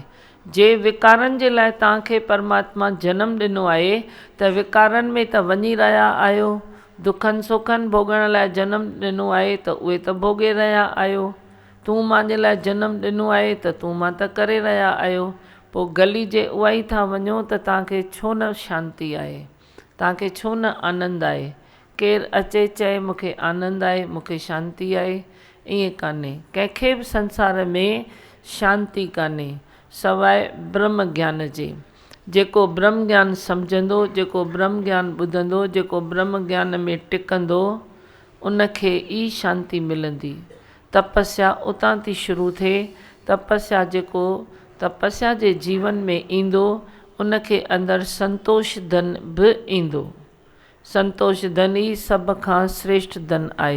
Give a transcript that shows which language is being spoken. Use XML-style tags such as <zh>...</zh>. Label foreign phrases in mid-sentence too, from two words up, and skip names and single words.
<sd>जे विकारनि जे लाइ तव्हांखे परमात्मा जनम ॾिनो आहे त विकारनि में त वञी रहिया आहियो, दुखनि सुखनि भोगण लाइ जनम ॾिनो आहे त उहे त भोगे रहिया आहियो, तूं मुंहिंजे लाइ जनम ॾिनो आहे त तूं मां त करे रहिया आहियो, पोइ गली जे उहा ई था वञो त तव्हांखे छो न शांती आहे, तव्हांखे छो न आनंद आहे? केरु अचे चए मूंखे आनंद आहे, मूंखे शांती आहे, ईअं कान्हे। कंहिंखे बि संसार में शांती कान्हे सवाइ ब्रह्म ज्ञान जे। जेको ब्रह्म ज्ञान सम्झंदो, जेको ब्रह्म ज्ञान ॿुधंदो, जेको ब्रह्म ज्ञान में टिकंदो, उनखे ई शांती मिलंदी। तपस्या उतां थी शुरू थिए। तपस्या जेको तपस्या जे जीवन में ईंदो, उनखे अंदरि संतोष धन बि ईंदो। संतोष धन ई सभ खां श्रेष्ठ धन आहे।</sd>